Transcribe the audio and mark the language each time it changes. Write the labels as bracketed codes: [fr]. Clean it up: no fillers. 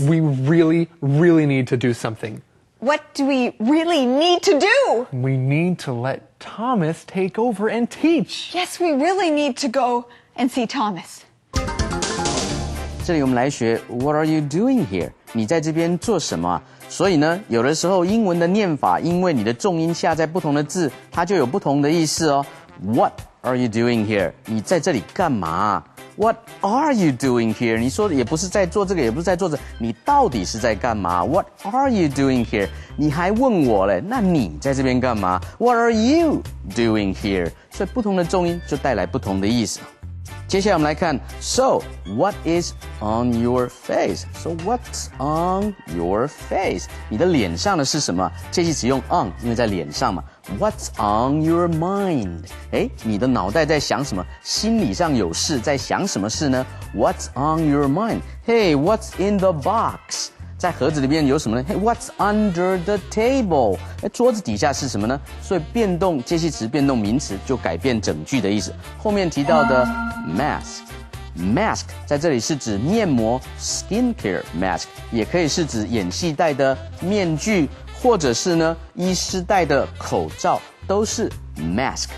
[en] we really, really need to do something. What do we really need to do? We need to let Thomas take over and teach. Yes, we really need to go and see Thomas. [zh] 这里我们来学 [en] What are you doing here？ [zh] 你在这边做什么啊？所以呢，有的时候英文的念法，因为你的重音下在不同的字，它就有不同的意思哦。 [en] What are you doing here？ [zh] 你在这里干嘛？ [en] What are you doing here？ [zh] 你说的也不是在做这个，也不是在做这个，你到底是在干嘛 ？ [en] What are you doing here？ [zh] 你还问我嘞，那你在这边干嘛 ？ [en] What are you doing here？ [zh] 所以不同的重音就带来不同的意思。接下来我们来看 [en] So, what is on your face? So, what's on your face? [zh] 你的脸上的是什么？这句只用 on， 因为在脸上嘛。 [en] What's on your mind? [zh] 你的脑袋在想什么？心理上有事，在想什么事呢？ [en] What's on your mind? Hey, what's in the box? [zh] 在盒子里面有什么呢？ [en] Hey, what's under the table? [zh] 桌子底下是什么呢？所以变动介系词变动名词就改变整句的意思。后面提到的 mask 在这里是指面膜 skincare mask， 也可以是指演戏戴的面具，或者是呢医师戴的口罩，都是 mask。